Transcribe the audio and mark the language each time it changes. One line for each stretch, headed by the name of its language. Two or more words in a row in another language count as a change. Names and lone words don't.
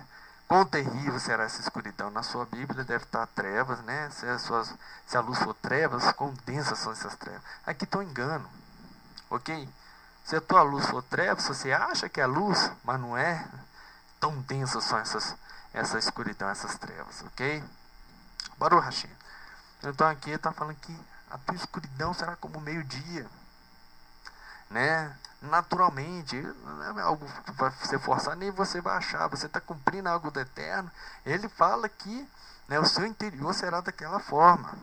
Portuguese: Quão terrível será essa escuridão? Na sua Bíblia deve estar trevas, né? Se a luz for trevas, quão densas são essas trevas? Aqui está um engano, ok? Se a tua luz for trevas, você acha que é luz, mas não é. Tão densas são essa escuridão, essas trevas, ok?
Hebrew: ברוך השם.
Portuguese: Então aqui está falando que a tua escuridão será como meio-dia, né? Naturalmente, não é algo que vai ser forçado, nem você vai achar, você está cumprindo algo do eterno. Ele fala que, né, o seu interior será daquela forma, ok?